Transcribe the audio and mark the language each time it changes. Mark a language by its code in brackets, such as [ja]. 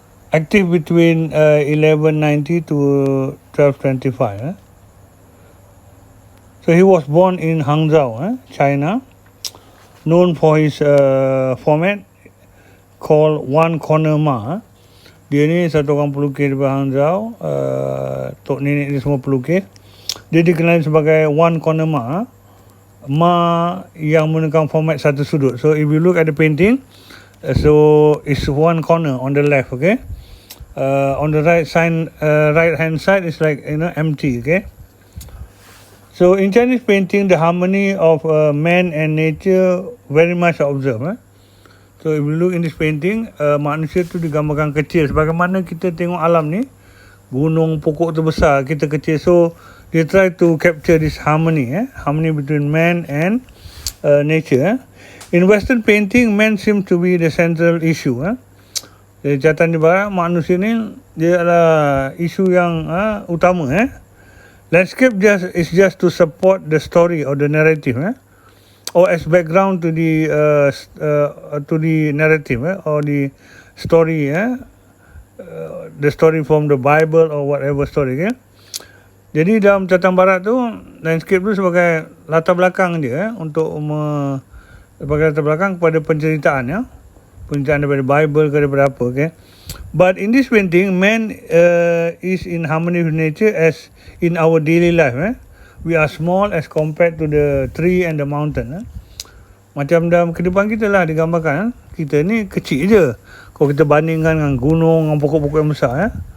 [en] Active between 1190 to 1225. So he was born in Hangzhou, China, known for his format called One Corner Ma. [ms] Dia ni satu orang pelukis di Hangzhou, tok nenek dia semua pelukis. Dia dikenali sebagai One Corner Ma, Ma yang menggunakan format satu sudut. [en] So if you look at the painting, so it's one corner on the left, okay? On the right hand side is like empty, okay? So in Chinese painting, the harmony of man and nature very much observed. So if you look in this painting, [ms] manusia tu digambarkan kecil. Sebagaimana kita tengok alam ni, gunung, pokok tu besar, kita kecil. [en] So they try to capture this harmony, harmony between man and nature. In Western painting, man seems to be the central issue. [ms] Catatan di barat, manusia ni dia adalah isu yang utama. [en] Landscape is just to support the story or the narrative, or as background to the narrative, or the story, the story from the Bible or whatever story. [ms] Jadi dalam catatan barat tu, landscape tu sebagai latar belakang dia untuk sebagai latar belakang kepada penceritaan, penceritaan daripada Bible ke daripada apa, okay? [en] But in this painting, man is in harmony with nature as in our daily life. We are small as compared to the tree and the mountain. [ms] Macam dalam kehidupan kita lah digambarkan. Kita ni kecil je kalau kita bandingkan dengan gunung, dengan pokok-pokok yang besar.